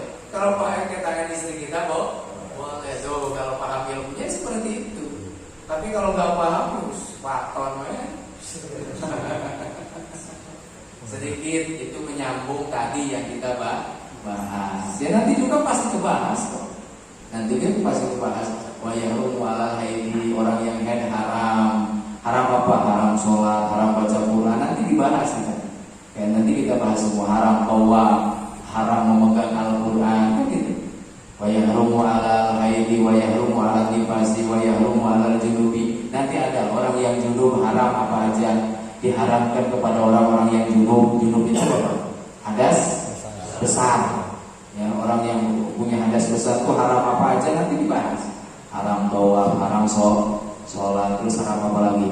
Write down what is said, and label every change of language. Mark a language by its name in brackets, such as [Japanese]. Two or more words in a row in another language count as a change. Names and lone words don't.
[Indonesian] Kalau pakai tangan istri kita boleh tuh. Kalau paham ilmunya seperti itu. Tapi kalau nggak paham, paton sedikit itu menyambung tadi yang kita bahas. Ya nanti juga pasti kebahas kok. Nanti kan pasti kebahas. [Arabic] ويحرم على الحائض, [Indonesian] orang yang haid haram. Haram apa? Haram sholat, haram baca Quran. Nanti dibahas kita. Kayak nanti kita bahas semua. Haram tawaf, haram memegang Al-Quran, kan gitu. [Arabic] ويحرم على الحائض، ويحرم على النفساء، ويحرم على الجنب. [Indonesian] Nanti ada orang yang junub haram apa aja diharamkan kepada orang-orang yang junub. Junub itu apa? Hadas besar. Ya, orang yang punya hadas besar itu haram apa aja nanti dibahas. Haram tawaf, haram sholat, terus haram apa lagi?